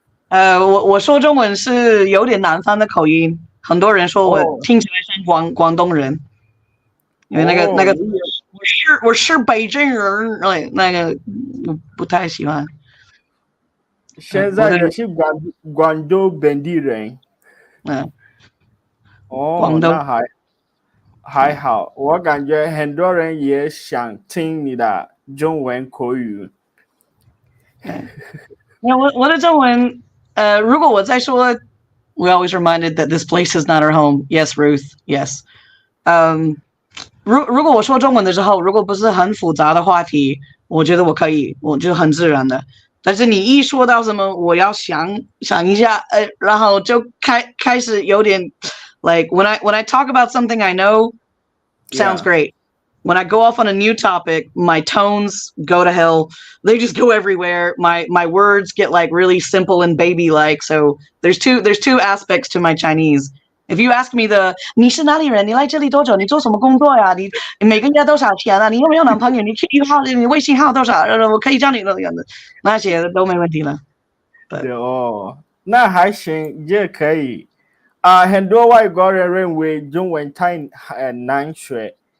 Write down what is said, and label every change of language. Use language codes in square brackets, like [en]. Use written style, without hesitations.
[zh] 我说中文是有点南方的口音，很多人说我听起来像广东人，因为那个我是北京人，那个不太喜欢。现在你是广州本地人。那还好，我感觉很多人也想听你的中文口语。我的中文，如果我在说 [en] we always reminded that this place is not our home. Yes, Ruth. Yes. [zh] 如果我说中文的时候，如果不是很复杂的话题，我觉得我可以，我就很自然的。但是你一说到什么，我要想一下，然后就开始有点 [en] like when I talk about something I know, sounds great. When I go off on a new topic, my tones go to hell. They just go everywhere. My words get like really simple and baby-like. So there's two aspects to my Chinese. If you ask me [zh] 你是哪里人？你来这里多久？你做什么工作呀？你每个月多少钱啊？你有没有男朋友？你 QQ 号、你微信号多少？我可以教你那些都没问题了。那还行，也可以。很多外国人认为中文太难学。